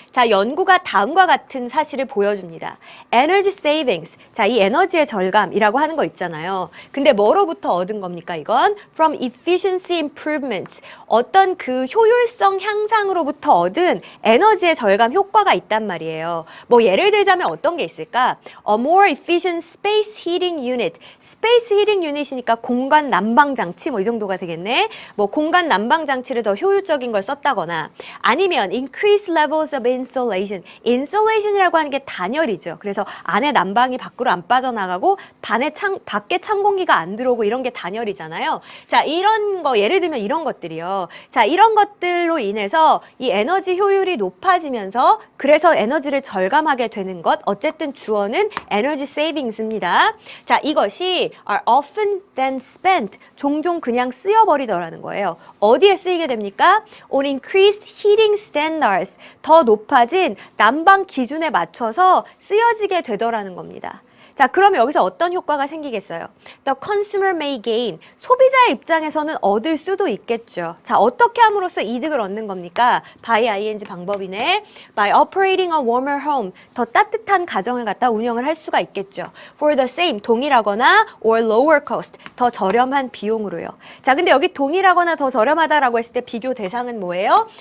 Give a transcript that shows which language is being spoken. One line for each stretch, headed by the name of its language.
Korean: 자, 연구가 다음과 같은 사실을 보여줍니다.
English: Energy savings.
Korean: 자, 이 에너지의 절감이라고 하는 거 있잖아요. 근데 뭐로부터 얻은 겁니까, 이건?
English: From efficiency improvements.
Korean: 어떤 그 효율성 향상으로부터 얻은 에너지의 절감 효과가 있단 말이에요. 뭐 예를 들자면 어떤 게 있을까?
English: A more efficient space heating unit.
Korean: space heating unit이니까 공간 난방 장치 뭐 이 정도가 되겠네. 뭐 공간 난방 장치를 더 효율적인 걸 썼다거나 아니면
English: increase levels of insulation.
Korean: insulation이라고 하는 게 단열이죠. 그래서 안에 난방이 밖으로 안 빠져나가고 밖에 찬 공기가 안 들어오고 이런 게 단열이잖아요. 자, 이런 거 예를 들면 이런 것들이요. 자, 이런 것들로 인해서 이 에너지 효율이 높아지면서 그래서 에너지를 절감하게 되는 것. 어쨌든 주어는 에너지 세이빙스입니다. 자, 이것이
English: are often then spent.
Korean: 종종 그냥 쓰여버리더라는 거예요. 어디에 쓰이게 됩니까?
English: On increased heating standards.
Korean: 더 높아진 난방 기준에 맞춰서 쓰여지게 되더라는 겁니다. 자, 그러면 여기서 어떤 효과가 생기겠어요?
English: The consumer may gain.
Korean: 소비자의 입장에서는 얻을 수도 있겠죠. 자, 어떻게 함으로써 이득을 얻는 겁니까?
English: by ing
Korean: 방법이네.
English: by operating a warmer home.
Korean: 더 따뜻한 가정을 갖다 운영을 할 수가 있겠죠.
English: for the same,
Korean: 동일하거나
English: or lower cost,
Korean: 더 저렴한 비용으로요. 자, 근데 여기 동일하거나 더 저렴하다라고 했을 때 비교 대상은 뭐예요?